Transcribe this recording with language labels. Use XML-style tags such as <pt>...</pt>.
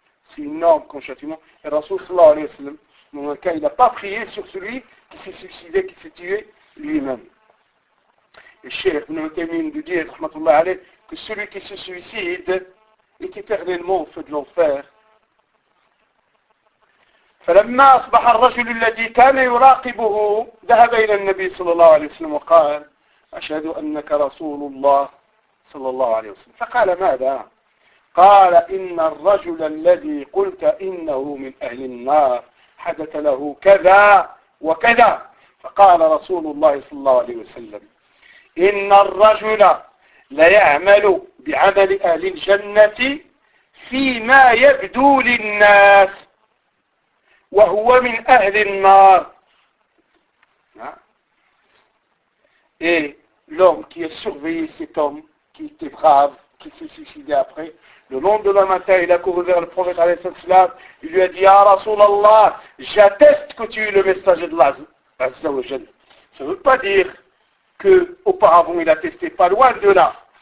<fr>C'est énorme comme châtiment. Et Rasoul sallallahu alayhi wa sallam, dans le cas, il n'a pas prié sur celui qui s'est suicidé, qui s'est tué lui-même. Et Cheikh Ibn Taymiyyah nous dit, rahmatullah alayhi, que celui qui se suicide est éternellement au feu de l'enfer.</fr> <ar>فلما أصبح الرجل الذي كان يراقبه ذهب إلى النبي صلى الله عليه وسلم وقال أشهد أنك رسول الله صلى الله عليه وسلم فقال ماذا؟ قال إن الرجل الذي قلت إنه من أهل النار حدث له كذا وكذا فقال رسول الله صلى الله عليه وسلم إن الرجل ليعمل بعمل أهل الجنة فيما يبدو للناس وهو من أهل النار.</ar> <fr>Et l'homme qui a surveillé cet homme, qui était brave, qui s'est suicidé après, le lendemain matin, il a couru vers le prophète alayhi sallam, il lui a dit, « Ya Rasulallah, j'atteste que tu es le messager de l'Allah, Azza wa Jal. » Ça ne veut pas dire qu'auparavant, il n'attestait pas loin de là.</fr>